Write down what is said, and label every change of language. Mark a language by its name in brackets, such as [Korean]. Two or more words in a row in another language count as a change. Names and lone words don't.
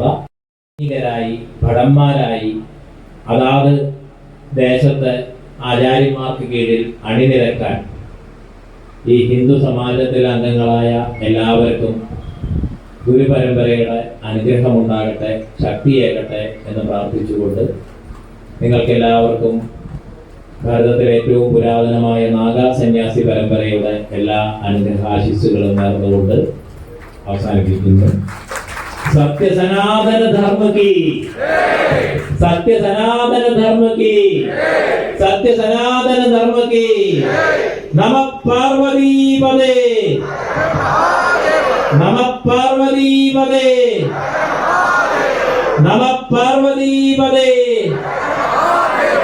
[Malayalam] ായി ഭടന്മാരായി അതാത് ദേശത്തെ ആചാര്യന്മാർക്ക് കീഴിൽ അണിനിരക്കാൻ ഈ ഹിന്ദു സമാജത്തിലെ അംഗങ്ങളായ എല്ലാവർക്കും ഗുരുപരമ്പരയുടെ അനുഗ്രഹമുണ്ടാകട്ടെ, ശക്തിയേകട്ടെ എന്ന് പ്രാർത്ഥിച്ചുകൊണ്ട് നിങ്ങൾക്ക് എല്ലാവർക്കും ഭാരതത്തിലെ ഏറ്റവും പുരാതനമായ നാഗാ സന്യാസി പരമ്പരയുടെ എല്ലാ അനുഗ്രഹാശിസ്സുകളും നേർന്നുകൊണ്ട് അവസാനിപ്പിക്കുന്നു. [Hindi] सत्य सनातन धर्म की, सत्य सनातन धर्म की, सत्य सनातन धर्म की। [Sanskrit] नमः पार्वती पदे, नमः पार्वती पदे, नमः पार्वती पदे।